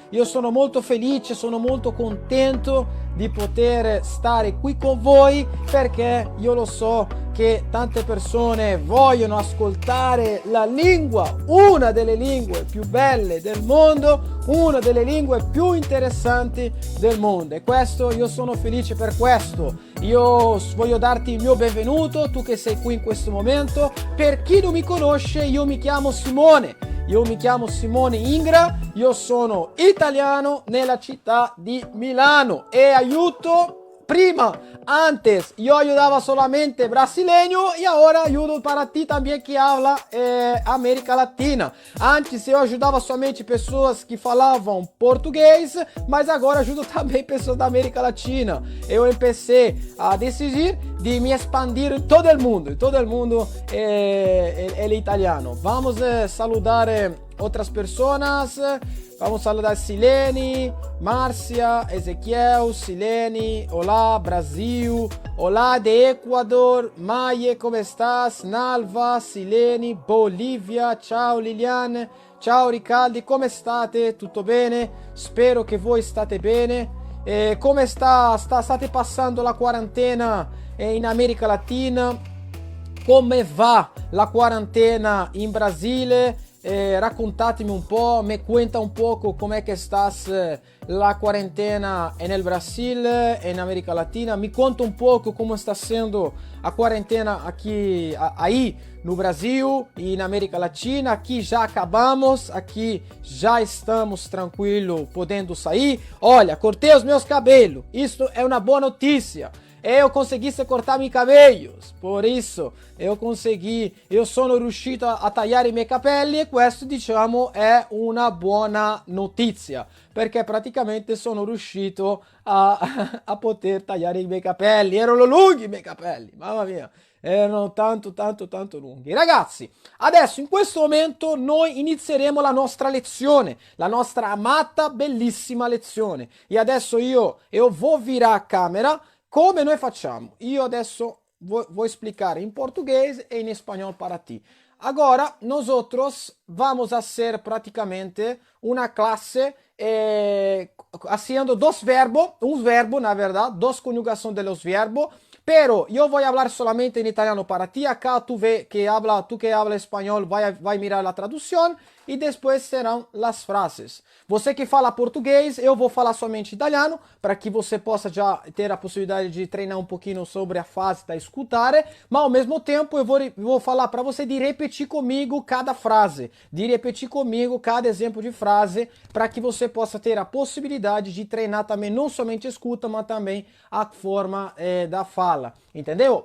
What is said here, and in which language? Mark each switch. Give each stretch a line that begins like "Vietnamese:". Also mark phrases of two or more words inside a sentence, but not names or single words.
Italian: Io sono molto felice, sono molto contento di poter stare qui con voi, perché io lo so che tante persone vogliono ascoltare la lingua, una delle lingue più belle del mondo, una delle lingue più interessanti del mondo, e questo io sono felice per questo. Io voglio darti il mio benvenuto, tu che sei qui in questo momento. Per chi non mi conosce, io mi chiamo Simone. Io mi chiamo Simone Ingra, io sono italiano nella città di Milano e aiuto.
Spanish: Antes yo ayudaba solamente brasileño y ahora ayudo para ti también que habla América Latina.
Portuguese: Antes eu ajudava somente pessoas que falavam português, mas agora ajudo também pessoas da América Latina. Eu empecé a decidir de me expandir em todo o mundo. Todo o mundo é italiano. Vamos saludar outras pessoas. Vamos saludar Silene, Márcia, Ezequiel, Silene, olá Brasil, olá de Equador, Maie, como estás? Nalva, Silene, Bolívia,
Italian: ciao Liliane, ciao Riccardi, come state? Tutto bene? Spero che voi state bene. Come state passando la quarantena in America Latina? Come va la quarantena in Brasile? Raccontatemi un po',
Spanish: me cuenta un poco
Italian: come che estás la quarentena nel Brasile, in América Latina.
Portuguese: Me conta um pouco como está sendo a quarentena aqui, aí no Brasil e na América Latina. Aqui já acabamos, aqui já estamos tranquilo, podendo sair. Olha, cortei os meus cabelos, isso é uma boa notícia. Eu consegui cortar meus cabelos, por isso eu
Italian: sono riuscito a tagliare i miei capelli, e questo diciamo è una buona notizia, perché praticamente sono riuscito a poter tagliare i miei capelli. Erano lunghi i miei capelli, mamma mia, erano tanto lunghi. Ragazzi, adesso in questo momento noi inizieremo la nostra lezione, la nostra amata bellissima lezione, e adesso io
Portuguese: vou virar a câmera.
Italian: Come noi facciamo? Io adesso
Portuguese: vou explicar em português e em espanhol para ti. Agora,
Spanish: nosotros vamos a hacer praticamente una clase haciendo dos verbos, un verbo, na verdad, dos conjugación de los verbos, pero yo voy a hablar solamente en italiano para ti. Acá tú que habla español vai mirar la traducción
Portuguese: e depois serão as frases. Você que fala português, eu vou falar somente italiano, para que você possa já ter a possibilidade de treinar um pouquinho sobre a fase da escutar, mas ao mesmo tempo eu vou falar para você de repetir comigo cada frase, de repetir comigo cada exemplo de frase, para que você possa ter a possibilidade de treinar também não somente a escuta, mas também a forma da fala, entendeu?